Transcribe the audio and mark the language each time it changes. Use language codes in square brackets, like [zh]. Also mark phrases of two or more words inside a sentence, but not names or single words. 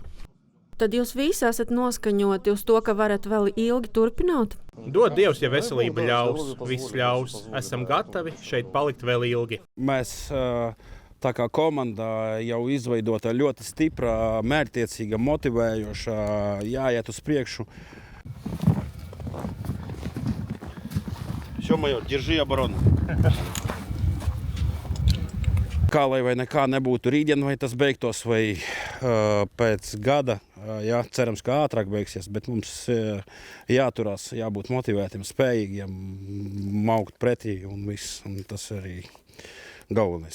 [lv] Tad jūs visi esat noskaņoti uz to, ka varat vēl ilgi turpināt? Dod Dievs, ja veselība ļaus, viss ļaus. Esam gatavi šeit palikt vēl ilgi. Mēs tā kā komanda jau izveidota ļoti stipra, mērķtiecīga, motivējoša, jāiet uz priekšu. [ru] Все, майор, держи оборону. [lv] Kā lai vai nekā nebūtu rītdien, vai tas beigtos, vai pēc gada, jā, cerams, ka ātrāk beigsies, bet mums jāturās, jābūt motivētiem, spējīgiem, maukt pretī un viss, un tas arī galvenais.